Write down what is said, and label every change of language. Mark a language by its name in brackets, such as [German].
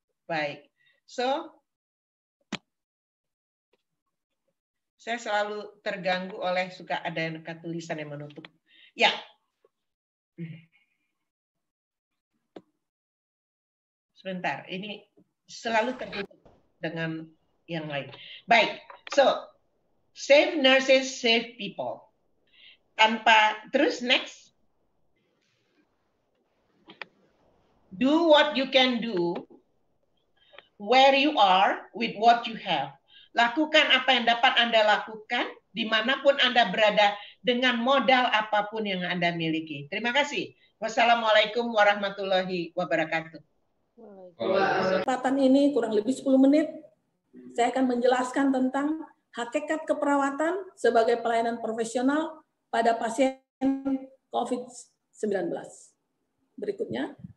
[Indonesian] Baik. So, saya selalu terganggu oleh suka ada tulisan yang menutup. Ya. Sebentar, ini selalu tertutup dengan yang lain. Baik. [English] So, save nurses, save people. Terus next. Do what you can do where you are with what you have. [Indonesian] Lakukan apa yang dapat Anda lakukan dimanapun Anda berada dengan modal apapun yang Anda miliki. Terima kasih. Wassalamualaikum warahmatullahi wabarakatuh. Kesempatan ini kurang lebih 10 menit. Saya akan menjelaskan tentang hakikat keperawatan sebagai pelayanan profesional pada pasien COVID-19. Berikutnya.